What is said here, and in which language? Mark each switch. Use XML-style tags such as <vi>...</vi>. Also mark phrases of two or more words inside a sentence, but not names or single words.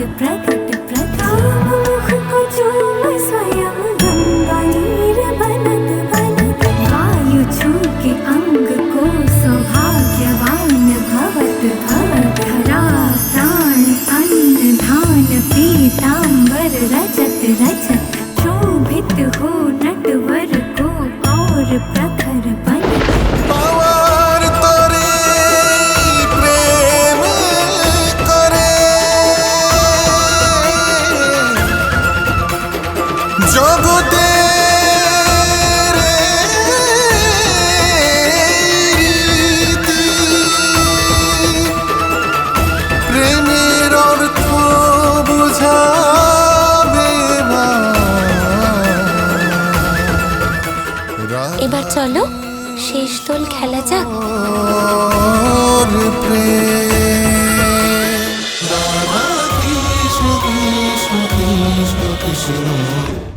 <hi>प्रगट प्रताप मुख को चूम स्वयं गंगा नीर बनत बनत वायु छूके अंग को सौभाग्यवान भवत भवत धरा प्राण अन्न धान पीतांबर रजत रजत शोभित हो नटवर को और प्रखर बन</hi> <bn>পাওয়ার তরে প্রেম করে জগতে রীতি, প্রেমের অর্থ বুঝাবে না। এবার চলো শেষ দোল খেলা যাক।</bn> <hi>और प्रेम राधा कृष्ण कृष्ण कृष्ण कृष्ण</hi>